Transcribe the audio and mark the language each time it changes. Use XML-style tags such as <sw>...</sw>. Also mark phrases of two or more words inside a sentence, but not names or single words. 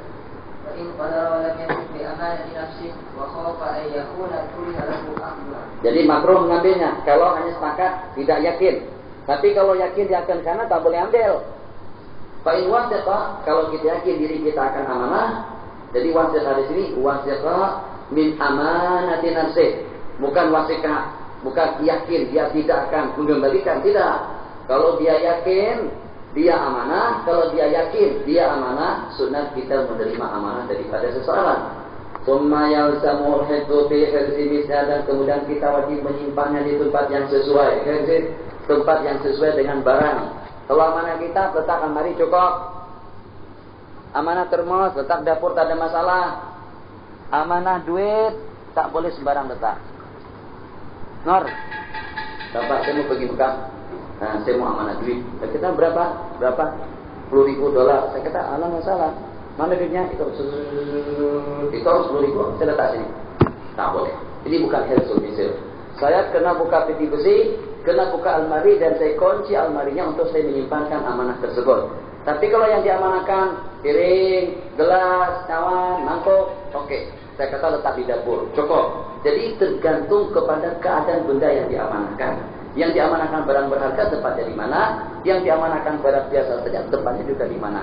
<ms>Jadi makruh mengambilnya kalau hanya sepakat tidak yakin. Tapi kalau yakin dia akan khianat tak boleh ambil.</ms> <ar>فإن وثق,</ar> <ms>kalau kita yakin diri kita akan amanah. Jadi wasiqa di sini</ms> <ar>وثق من أمانة نفسي.</ar> <ms>Bukan wasiqa, bukan yakin dia tidak akan mengembalikan, tidak. Kalau dia yakin dia amanah, kalau dia yakin dia amanah, sunat kita menerima amanah daripada seseorang.</ms> <ar>ثم يلزم الحفظ في حرز المثل,</ar> <ms>dan kemudian kita wajib menyimpannya di tempat yang sesuai. Tempat yang sesuai dengan barang. Kalau amanah kita letak lemari cukup. Amanah termos letak dapur tak ada masalah. Amanah duit tak boleh sembarang letak. Nor, Bapak saya mau pergi Mekah. Nah, saya mau amanah duit. Saya kata berapa? 10.000 dolar. Saya kata alah masalah. Mana duitnya? Itu harus 10.000. Saya letak sini. Tak boleh. Ini bukan</ms> <ar>حرز المثل.</ar> <ms>Saya kena buka peti besi, kena buka almari, dan saya kunci almarinya untuk saya menyimpankan amanah tersebut. Tapi kalau yang diamanahkan piring, gelas, cawan, mangkok, oke. Saya kata letak di dapur, cukup. Jadi tergantung kepada keadaan benda yang diamanahkan. Yang diamanahkan barang berharga tempatnya di mana, yang diamanahkan barang biasa saja tempatnya juga di mana.</ms>